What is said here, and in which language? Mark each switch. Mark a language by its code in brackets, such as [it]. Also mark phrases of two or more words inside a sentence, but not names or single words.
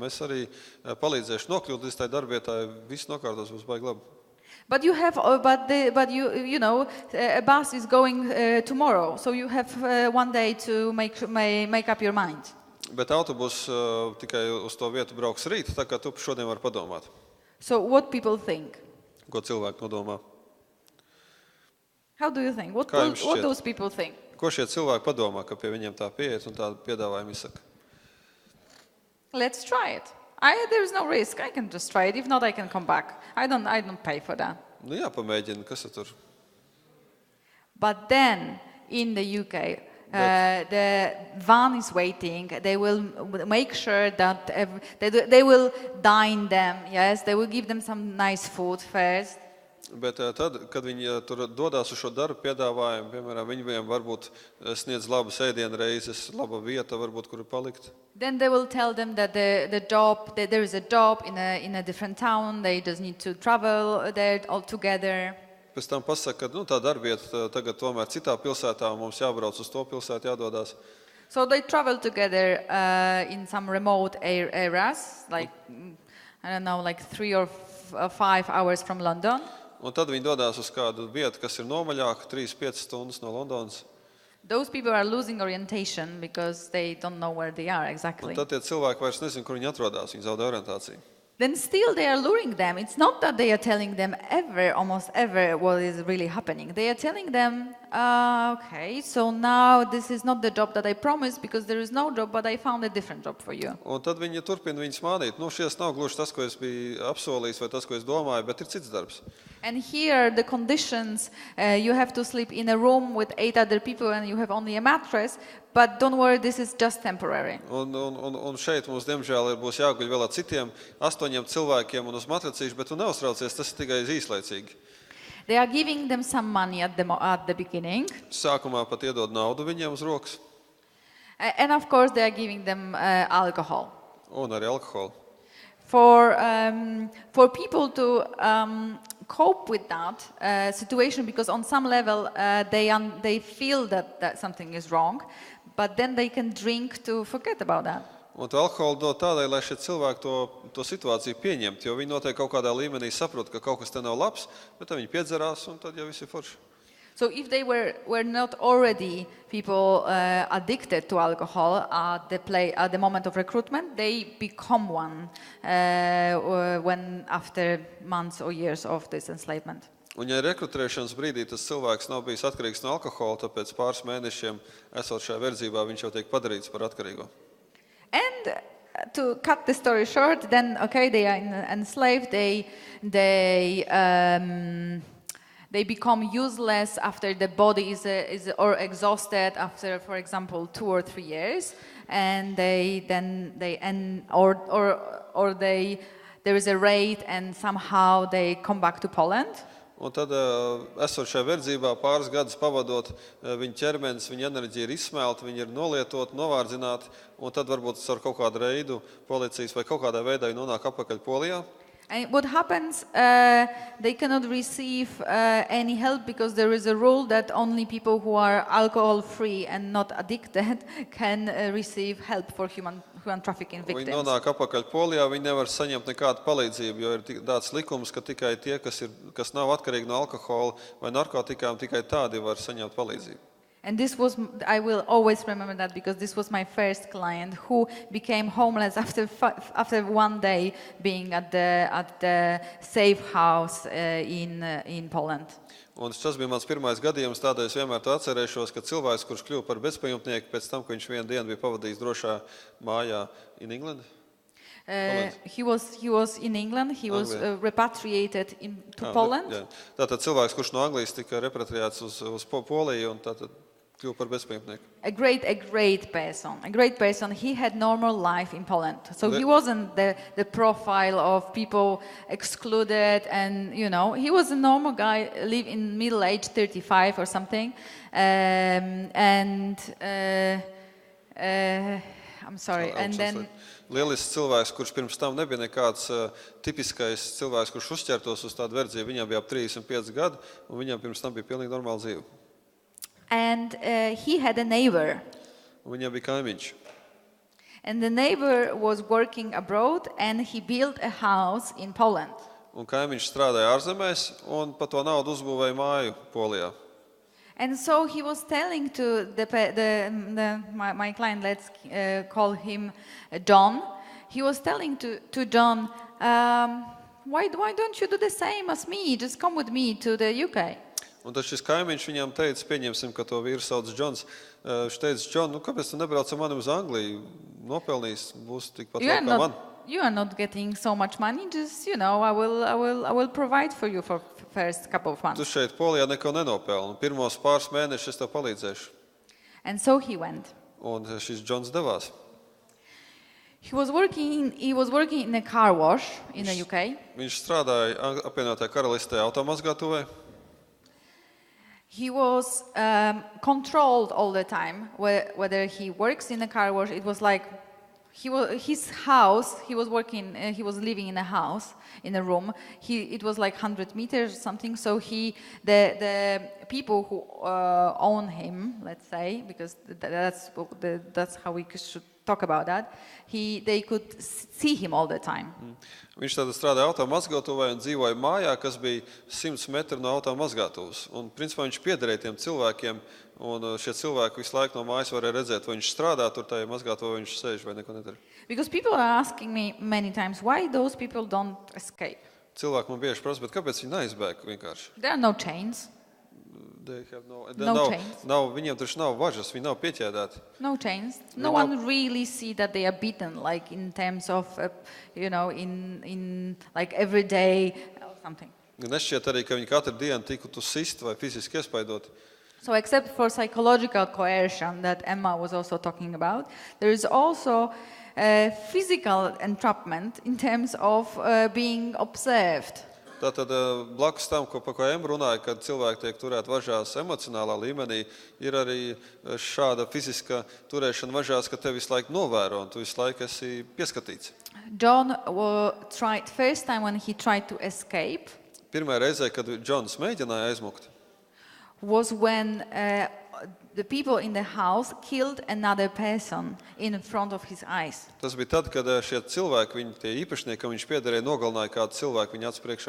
[lv] Mēs arī palīdzēšu nokļūt līdz tai darbvietai. Viss nokārtos būs baigi labi. [en] But a bus is going tomorrow, so you have one day to make up your mind. [lv] Bet autobus tikai uz to vietu brauks rīt, tā kā tu šodien vari padomāt. [en] So what people think? [lv] Ko cilvēki nodomā? [en] How do you think? What those people think? [lv] Ko šie cilvēki padomā, ka pie viņiem tā pieiet un tā piedāvājumi izsaka? [en] Let's try it. There is no risk. I can just try it. If not, I can come back. I don't pay for that. [lv] Nu jā, pamēģini, kas tur? [en] But then, in the UK, the van is waiting. They will make sure that they will dine them. Yes, they will give them some nice food first. [lv] Bet tad, kad viņi tur dodās uz šo darbu piedāvājumu, piemēram, viņiem varbūt sniedz labas ēdienreizes, laba vieta, varbūt, kur palikt. [en] Then they will tell them that the job, that there is a job in a different town. They just need to travel there all together. [lv] Pēc tam pasaka, ka tā darbieta tagad tomēr citā pilsētā, un mums jābrauc uz to pilsētu, jādodās. [en] So they travel together in some remote areas, like, I don't know, like 3 or 5 hours from London. [lv] Un tad viņi dodās uz kādu vietu, kas ir nomaļāka, 3-5 stundas no Londonas. [en] Those people are losing orientation because they don't know where they are [lv] Un [en] exactly. [lv] tad tie cilvēki vairs nezin, kur viņi atrodas, viņi zaudē orientāciju. [en] Then still they are luring them. It's not that they are telling them almost ever what is really happening. They are telling them, okay, so now this is not the job that I promised because there is no job, but I found a different job for you. [lv] Un tad viņi turpina viņus mānīt. Šies nav gluži tas, ko es biju apsolījis vai tas, ko es domāju, bet ir cits darbs. [en] And here the conditions, you have to sleep in a room with 8 other people and you have only a mattress, but don't worry, this is just temporary. [lv] Un šeit mums, diemžēl, būs jāguļ vēl ar citiem 8 cilvēkiem un uz matracīšu, bet tu neuztraucies, tas ir tikai īslaicīgi. [en] They are giving them some money at the beginning. [lv] Sākumā pat iedod naudu viņiem uz rokas. [en] And of course they are giving them alcohol. [lv] Un arī alkoholu. [en] For people to cope with that situation, because on some level they feel that something is wrong, but then they can drink to forget about that. [lv] Un to alkoholu dod tādai, lai šie cilvēki to situāciju pieņemt, jo viņi noteikti kaut kādā līmenī saprot, ka kaut kas te nav labs, bet tad viņi piedzerās un tad jau viss ir forši. [en] So if they were not already people addicted to alcohol at the moment of recruitment, they become one when after months or years of this enslavement. [lv] Un ja rekrutēšanas brīdī tas cilvēks nav bijis atkarīgs no alkohola, tāpēc pāris mēnešiem esot šajā verdzībā, viņš jau tiek padarīts par atkarīgo. [en] And to cut the story short, then okay, they are enslaved. They become useless after the body is or exhausted after, for example, 2 or 3 years, and there is a raid, and somehow they come back to Poland. [lv] Un tad, esot šajā verdzībā, pāris gadus pavadot, viņa ķermenis, viņa enerģija ir izsmelta, viņa ir nolietot, novārdzināta, un tad varbūt ar kaut kādu reidu policijas vai kaut kādā veidā nonāk apakaļ Polijā. [en] And what happens, they cannot receive any help because there is a rule that only people who are alcohol-free and not addicted can receive help for human trafficking victims. [lv] Viņi nonāk apakaļ Polijā, viņi nevar saņemt nekādu palīdzību, jo ir tāds likums, ka tikai tie, kas nav atkarīgi no alkohola vai narkotikām, tikai tādi var saņemt palīdzību. [en] And this was, I will always remember that because this was my first client who became homeless after one day being at the safe house in Poland. [lv] Un tas bija mans pirmais gadījums, tādēļ es vienmēr to atcerēšos, ka cilvēks, kurš kļuva par bezpajumtnieku pēc tam, ka viņš vienu dienu bija pavadījis drošā mājā [en] in England. He was in England. He was repatriated to Poland. [lv] Jā. Tātad cilvēks, kurš no Anglijas tika repatriēts uz Poliju un tātad kļuva par bezpajumtnieku. [en] A great person. He had normal life in Poland. So he wasn't the profile of people excluded, and he was a normal guy, live in middle age, 35 or something. I'm sorry. And then [lv] lielisks cilvēks, kurš pirms tam nebija nekāds tipiskais cilvēks, kurš uzķertos uz tādu verdzību. Viņam bija ap 35 gadi, un viņam pirms tam bija pilnīgi normāla dzīve. [en] And he had a neighbor. [lv] Un viņam bija kaimiņš. [en] And the neighbor was working abroad, and he built a house in Poland. [lv] Un kaimiņš strādāja ārzemēs, un pa to naudu uzbūvēja māju Polijā. [en] And so he was telling to my client, let's call him John. He was telling to John, why don't you do the same as me? Just come with me to the UK. [lv] Un tad šis kaimiņš viņam teica, pieņemsim, ka to vīru sauc Džons. Viņš teica, Džon, kāpēc tu nebrauc ar mani uz Angliju? Nopelnīs, būs tikpat labi kā man. [en] You are not getting so much money. Just, I will provide for you for first couple of months. [lv] Tu šeit Polijā neko nenopelni. Pirmos pāris mēnešus es tev palīdzēšu. [en] And so he went. [lv] Un šis Džons devās. [en] He was working in a car wash in the UK. [lv] Viņš strādāja apvienotajā karalistē automazgātuvē. [en] He was controlled all the time whether he works in a car wash. It was like his house. He was living in a house, in a room. It was like 100 meters or something. So the people who own him, let's say, because that's how we should talk about that. They could see him all the time. [lv] Viņš tad strādāja automazgātuvē un dzīvoja mājā, kas bija 100 metri no automazgātuves. Un principā viņš piederēja tiem cilvēkiem, un šie cilvēki visu laiku no mājas varēja redzēt, vai viņš strādā tur tajā mazgātuvē, vai viņš sēž vai neko nedara. [en] Because people are asking me many times, why those people don't escape? [lv] Cilvēki man bieži prasa, bet kāpēc viņi neizbēg vienkārši? [en] There are no chains. Chains. [lv] Viņiem taču nav važas, viņi nav pieķēdēti. [en] No chains. No one really see that they are beaten, like in terms of, in like every day or something. [lv] Nešķiet arī, ka viņi katru dienu tiktu sist vai fiziski iespaidoti. [en] So except for psychological coercion that Emma was also talking about, there is also physical entrapment in terms of being observed. [lv] Tātad blakus tam, par ko Emma runāja, kad cilvēki tiek turēti važās emocionālā līmenī, ir arī šāda fiziska turēšana važās, ka tevi visu laiku novēro un tu visu laiku esi pieskatīts. [en] John tried first time when he tried to escape. [lv] Pirmā reizē, kad Džons mēģināja aizmukt, [en] was when the people in the house killed another person in front of his eyes. [lv] Tas bija tad, kad šie cilvēki, tie īpašnieki, kam viņš piederēja, nogalināja kādu cilvēku viņa acu priekšā.